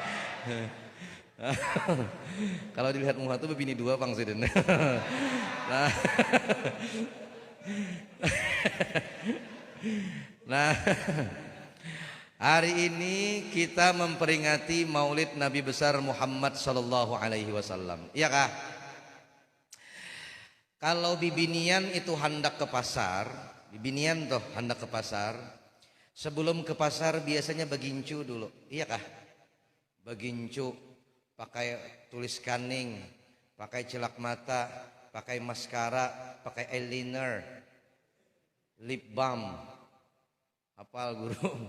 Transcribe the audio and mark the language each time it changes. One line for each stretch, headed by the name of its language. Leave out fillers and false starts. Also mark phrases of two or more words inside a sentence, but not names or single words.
Banjar: Kalau dilihat muka tuh bini dua Bang Siden. Nah, hari ini kita memperingati Maulid Nabi besar Muhammad
Arabic: sallallahu alaihi wasallam.
Banjar: Iya kah? Kalau bibinian itu hendak ke pasar, bibinian toh hendak ke pasar, sebelum ke pasar biasanya begincu dulu, iya kah? Begincu, pakai tulis kaning, pakai celak mata, pakai maskara, pakai
English: eyeliner, lip balm,
Banjar: hafal guru.